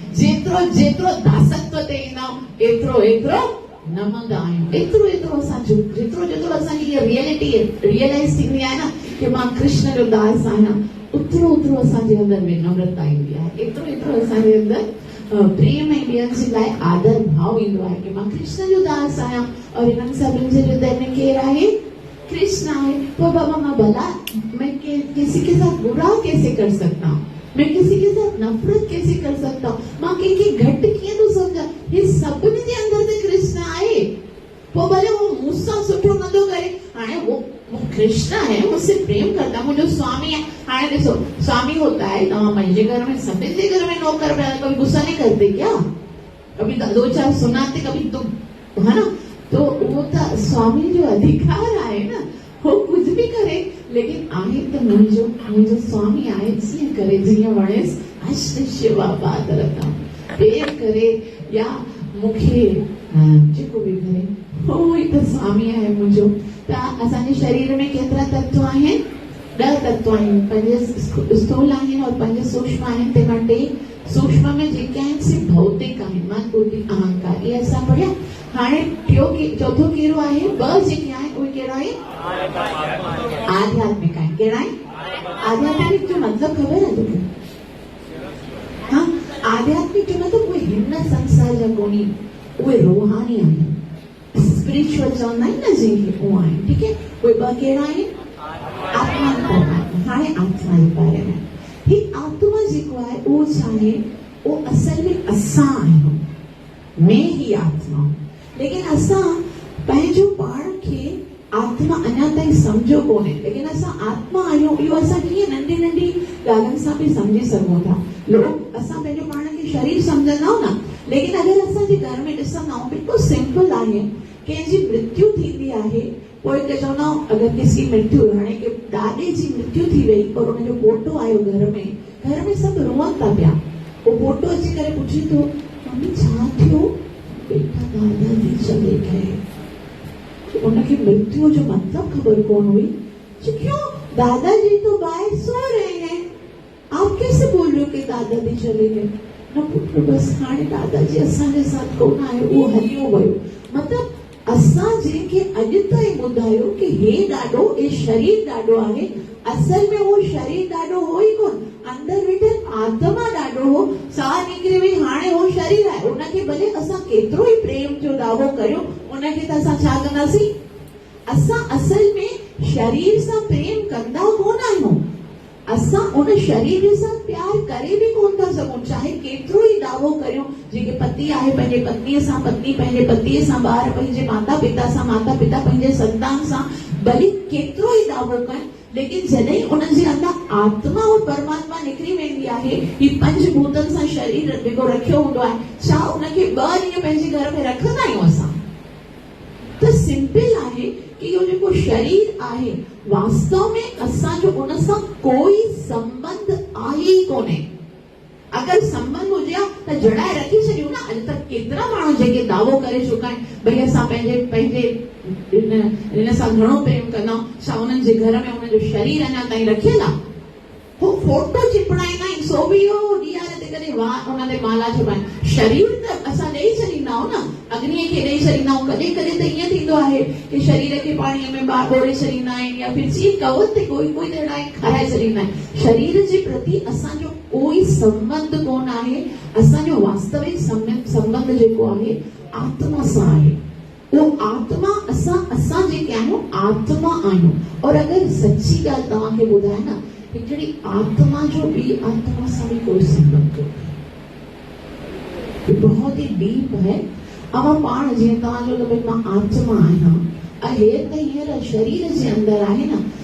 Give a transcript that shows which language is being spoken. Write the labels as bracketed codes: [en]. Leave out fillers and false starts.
[sd] जेतिरो दासत्व ते ईंदा एतिरो नमंदा आहियूं, एतिरो असां जेतिरो असांजी इहा रियलिटी रियलाइज़ थींदी आहे न कि मां कृष्ण जो दास आहियां, ओतिरो असांजे अंदरि विनम्रता ईंदी आहे, एतिरो असांजे अंदरि प्रेम ऐं ॿियनि जे लाइ आदर भाव ईंदो आहे कि मां कृष्ण जो दास आहियां। और इन्हनि सभिनि जे हृदय में केरु आहे? कृष्ण आहे। [hi] तो बाबा मां भला मैं किसी के साथ बुरा कैसे कर सकता हूँ? मैं किसी के साथ नफरत कैसे कर सकता हूँ? [sd] मां कंहिंखे घटि कीअं थो सम्झां? हे सभिनी जे अंदर ते कृष्ण आहे। पोइ भले वो मूंसां सुठो नथो करे, हाणे [hi] वो कृष्ण है, मुझसे प्रेम करता है, मुझे स्वामी है। [sd] हाणे ॾिसो, [hi] स्वामी होता है, [sd] तव्हां पंहिंजे घर में सभिनि जे घर में नौकर पिया, [hi] कभी गुस्सा नहीं करते क्या? कभी दो चार सुनाते, कभी तुम, है ना? [sd] तो वो तो स्वामी जो अधिकार आहे न, [hi] वो कुछ भी करे, [sd] लेकिन आहे त मुंहिंजो स्वामी आहे, जीअं करे जीअं वणेस शिष्य बाबा तरफ़ां प्रेम करे या मूंखे जेको बि करे, उहो ई त स्वामी आहे मुंहिंजो। त असांजे शरीर में केतिरा तत्व आहिनि? 10 तत्व आहिनि, 5 स्थूल आहिनि और 5 सूक्ष्म आहिनि। तंहिंखां 2 सूक्ष्म में जेके आहिनि से भौतिक आहिनि, मन बुद्धि अहंकार, ये असां पढ़िया। हाणे चौथो कहिड़ो आहे? ॿ जेके आहिनि उहे कहिड़ा आहिनि? आध्यात्मिक आहिनि। कहिड़ा आहिनि? आध्यात्मिक जो मतिलब ख़बर आहे तोखे? हाँ, आध्यात्मिक जो मतलब उहे हिन संसार जा कोन्हे, उहे रूहानी आहिनि, स्पिरिचुअल चवंदा आहिनि न जंहिंखे, उहो आहिनि। ठीक है, उहे ॿ कहिड़ा आहिनि? आत्मा परमात्मा। हाणे आत्मा जे बारे में, ही आत्मा जेको आहे उहो छा आहे? उहो असल में असां आहियूं, [hi] मैं ही आत्मा। [sd] लेकिन असां पंहिंजो पाण खे आत्मा अञा ताईं सम्झो कोन्हे, लेकिन असां आत्मा आहियूं। इहो असां कीअं नंढी नंढी ॻाल्हियुनि सां बि सम्झी सघूं था। लोग असां पंहिंजो पाण खे शरीर सम्झंदा आहियूं न, लेकिन अगरि असांजे घर में ॾिसंदा आहियूं, बिल्कुलु सिंपल आहे। कंहिंजी मृत्यु थींदी आहे, पोइ हिकु चवंदा आहियूं अगरि किसी मृत्यु, हाणे के ॾाॾे जी मृत्यु थी वई और हुनजो फोटो आयो घर में सभु रोअनि था पिया। उहो फोटो अची करे पुछे थो, मम्मी छा थियो? [hi] बेटा दादाजी चले गए। [sd] उनखे मृत्यु जो मतलब खबर कौन हुई? क्यों? [hi] दादाजी तो बाहर सो रहे हैं, आप कैसे बोल रहे हो कि दादाजी चले गए? [sd] न पुत्र, बस हाणे दादाजी असांजे साथ कोन आयो, उहो हलियो वियो। मतलब असां जंहिंखे अॼु ताईं ॿुधायो कि हे ॾाढो, हे शरीर ॾाढो आहे, असल में उहो शरीर ॾाढो हो ई कोन, अंदर वेठल आत्मा ॾाढो हो। साह निकिरे वई, हाणे उहो शरीर आहे। उनखे भले असां केतिरो ई प्रेम जो दावो करियो, उनखे त असां छा कंदासीं? असां असल में शरीर सां प्रेम कंदा कोन आहियूं। असां उन शरीर सां प्यार करे बि कोन था सघूं, चाहे केतिरो ई दावो करियो। जेके पति आहे पंहिंजे पत्नीअ सां, पत्नी पंहिंजे पतीअ सां, ॿार पंहिंजे माता पिता सां, माता पिता पंहिंजे संतान सां, भले केतिरो ई दावो कनि, लेकिन जॾहिं उन्हनि जे अंदरि आत्मा और परमात्मा निकिरी वेंदी आहे, ही पंचभूतनि सां शरीर जेको रखियो हूंदो आहे, छा उनखे 2 ॾींहं पंहिंजे घर में रखंदा आहियूं असां? त सिंपल आहे कि इहो जेको शरीर आहे, वास्तव में असांजो उन सां कोई संबंध आहे ई कोन्हे। अगरि संबंध हुजे हा त जड़ाए रखी छॾियूं न। अॼु तक केतिरा माण्हू जेके दावो करे चुका आहिनि, भई असां पंहिंजे इन सां घणो प्रेम कंदा आहियूं, छा उन्हनि जे घर में उन्हनि जो शरीर अञा ताईं रखियल आहे? हो फोटो चिपड़ाईंदा आहिनि, सो बि इहो ॾींहं ते कॾहिं उन ते माला चिपड़ाइनि। शरीर त असां ॾेई छॾींदा आहियूं न, अग्नीअ खे ॾेई छॾींदा आहियूं। कॾहिं कॾहिं त ईअं थींदो आहे कि शरीर खे पाणीअ में ॿोड़े छॾींदा आहिनि, या फिर चीन कवर ते कोई अहिड़ा खाराए छॾींदा आहिनि। शरीर जे प्रति असांजो कोई संबंध कोन आहे। असांजो वास्तविक संबंध जेको आहे आत्मा सां आहे। वो आत्मा असां जेके आहियूं आत्मा आहियूं। और अगरि सची ॻाल्हि तव्हांखे ॿुधाए न, हिकिड़ी आत्मा जो ॿी आत्मा सां बि कोई संबंध कोन्हे। [hi] बहुत ही डीप है। [sd] अवां पाण जीअं तव्हांजो त भई मां आत्मा आहियां, हे त हींअर शरीर जे अंदरि आहे न।